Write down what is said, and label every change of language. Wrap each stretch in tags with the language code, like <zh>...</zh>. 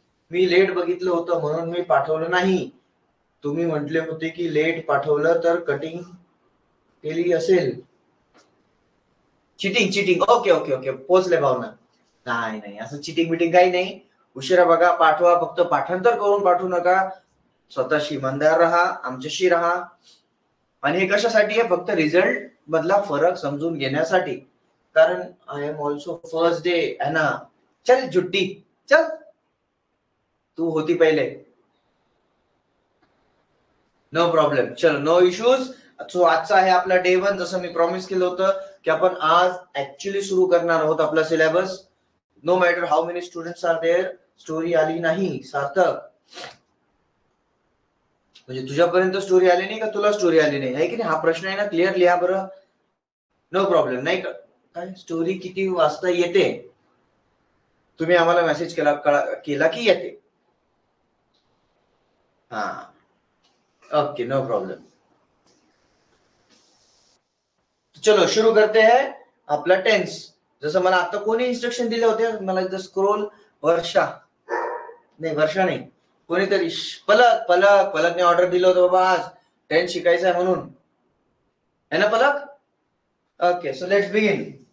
<mr>मी let बघितलं होतं म्हणून मी पाठवलं नाही. तुम्ही म्हटले होते की लेट पाठवलं तर कटिंग केली असेल. चिटिंग. ओके ओके ओके, पोचले भावना. नाही, असं चिटिंग बिटिंग काही नाही. उशिरा बघा, पाठवा, फक्त पाठांतर करून पाठवू नका. स्वतःशी इमानदार राहा, आमच्याशी राहा. आणि हे कशासाठी आहे? फक्त रिझल्ट मधला फरक समजून घेण्यासाठी.</mr> <en>कारण I am also first day</en> <hi>है ना.</hi> <mr>चल जुट्टी, चल, तू होती पहिले.</mr> <en>no problem,</en> <mr>चलो,</mr> <en>No issues.</en> <mr>सो आजचा आहे आपला डे 1. जसं मी प्रॉमिस केलं होतं की आपण आज ऍक्च्युली सुरू करणार आहोत आपला syllabus.</mr> <en>No matter how many students are there.</en> <mr>Story आली नाही सार्थक, म्हणजे तुझ्यापर्यंत स्टोरी आली नाही का तुला स्टोरी आली नाही, आहे की नाही? हा प्रश्न आहे ना, क्लिअर लिहा बरं.</mr> <en>No problem.</en> <mr>नाही का काय स्टोरी किती वाजता येते तुम्ही आम्हाला मेसेज केला की येते.</mr> <en>हा, okay, no problem.</en> <hi>चलो शुरू करते हैं</hi> <mr>आपला</mr> <hi>टेन्स.</hi> <mr>जसं मला आता कोणी इन्स्ट्रक्शन दिले होते, मला एकदा स्क्रोल. वर्षा नाही, कोणीतरी पलकने ऑर्डर दिलं होतं बाबा आज टेन्स शिकायचं आहे म्हणून,</mr> <hi>है ना</hi> <mr>पलक?</mr> <en>Okay, so let's begin.</en>